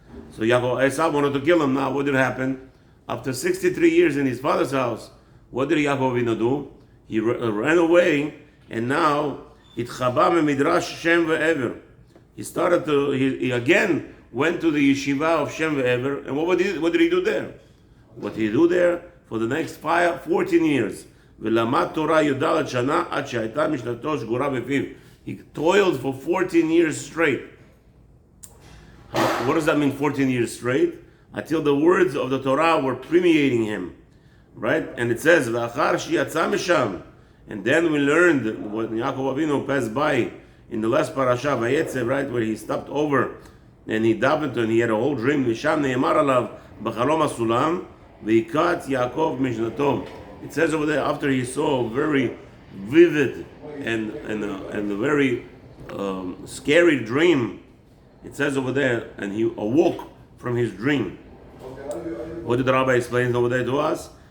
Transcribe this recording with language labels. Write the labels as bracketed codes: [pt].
[en] So Esau wanted to kill him. Now what did happen? After 63 years in his father's house, what did Yaakov Avinu do? He ran away, and now [he] itchaba midrash [en] Shem ve'ever. He again went to the yeshiva of Shem ve'ever, and what did he do there? What did he do there for the next 14 years? [he] ולמד תורה י"ד שנה עד שהייתה משנתו שגורה בפיו. [en] He toiled for 14 years straight. What does that mean, 14 years straight? Until the words of the Torah were permeating him, right? And it says, [he] ואחר שיצא משם, [en] and then we learned when Yaakov Avinu passed by in the last parasha, Vayetze, right, where he stopped over and he davened and he had a whole dream. [he] ושם נאמר עליו בחלום הסולם, ויקץ יעקב משנתו. [en] It says over there, after he saw a very vivid and a very scary dream, it says over there, and he awoke from his dream. What did the rabbi explain over there to us?